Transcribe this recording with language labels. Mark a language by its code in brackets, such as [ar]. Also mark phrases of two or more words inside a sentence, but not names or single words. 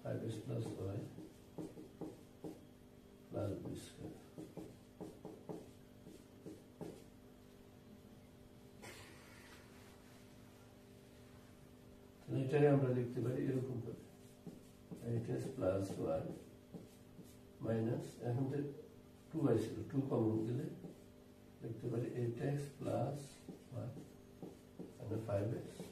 [en] 5x plus y plus b square. [bn] এটাকে আমরা লিখতে পারি এরকম করে [en] 8x plus y minus [bn] এখন তো 2y ছিল 2 কমন দিলে লিখতে পারি [en] 8x plus y and 5x